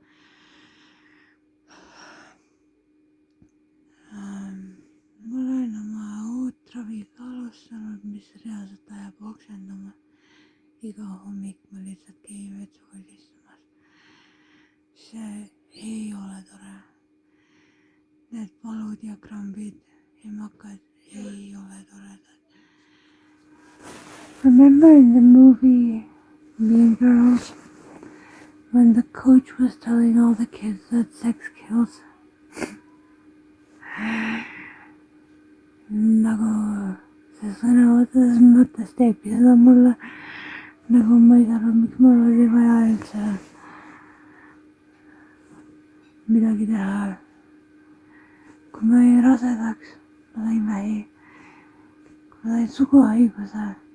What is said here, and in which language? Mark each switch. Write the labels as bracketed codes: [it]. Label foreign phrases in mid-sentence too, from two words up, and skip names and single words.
[et] ma olen oma uut ravi ka alustanud, mis reaalselt ajab oksendama. iga hommik ma lihtsalt käin vetsuga istumas. see ei ole tore. Need valud ja krambid, emakad ei ole toredad. [en] Remember in the movie Mean Girls when the coach was telling all the kids that sex kills? [et] nagu see sõnavõttes mõttes teebki seda mulle, nagu ma ei saa aru, miks mul oli vaja üldse midagi teha. kui ma jäin rasedaks, ma sain vähi, kui ma sain suguhaiguse.